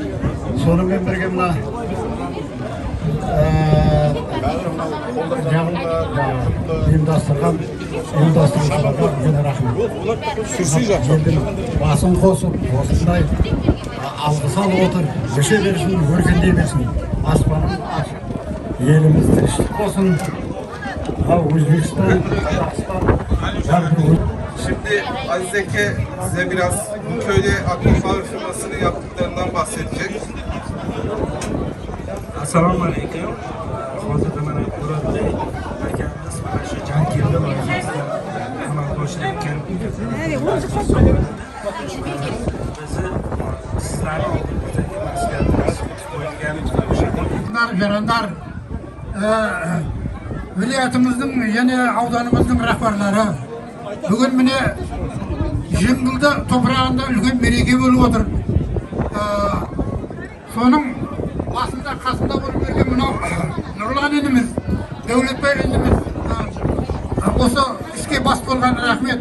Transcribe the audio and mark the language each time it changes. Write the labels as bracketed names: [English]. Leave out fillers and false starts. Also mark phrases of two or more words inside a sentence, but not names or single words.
[Kazakh] Сонымен бірге мына ұйымдастырушыларға үлкен рахмет. Елдің басын қосып, осындай алғыс алып отыр, өсе берсін, өркендей берсін, аспанын ашып, еліміз тыныштық болсын. Өзбекстан, Қазақстан. [Turkish] Şimdi Aziz Eke size biraz bu köyde akvaryum firmasının yaptıklarından bahsedecek. [Uzbek] Assalomu alaykum. Hozirda mana burada akamiz mana shu Jankirda amalga oshirayotgan [Kazakh] Жарандар, vilayatimizдің және ауданымыздың рахбарлары бүгін міне Жеңгілді топырағында үлкен мереке болып отыр. Соның басында қасында болып берген мынау Нұрлан ініміз, Дәулетбай ініміз осы іске бас болған рахмет.